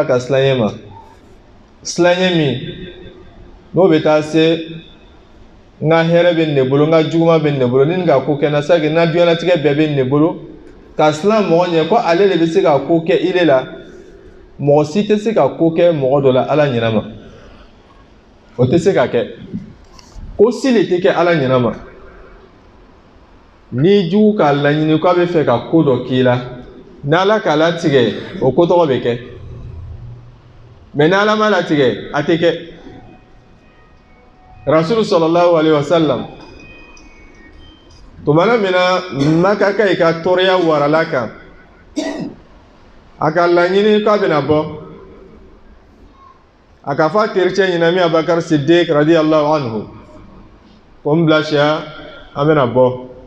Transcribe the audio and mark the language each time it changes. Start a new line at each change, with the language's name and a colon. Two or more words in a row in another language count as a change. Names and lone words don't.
Bambara: ka silanɲɛ ma silanɲɛ min n'o bɛ taa se n ka hɛrɛ bɛ ne bolo n ka juguman bɛ ne bolo ni ka ko kɛ na sa kɛ n ka diɲɛlatigɛ bɛɛ bɛ ne bolo ka silan mɔgɔ ɲɛ ko ale de bɛ se ka ko kɛ ile la mɔgɔ si tɛ se ka ko kɛ mɔgɔ dɔ la ala ɲɛna o tɛ se ka kɛ ko si le tɛ kɛ ala ɲɛna ma n'i jugu k'a laɲini k'a bɛ fɛ ka ko dɔ k'i la n'ala k'a latigɛ o ko tɔgɔ bɛ kɛ mais n'ala ma latigɛ a tɛ kɛ rasulu
Arabic: صلى الله عليه وسلم
Bambara: tumana min na Maka ka i ka tɔɔrɔya warala kan a ka laɲini k'a bɛna bɔ a ka fɔ a tericɛ ɲɛna min Abubakar Siddiq
Arabic: رضي الله عنه
Bambara: ko n bila siya an bɛna bɔ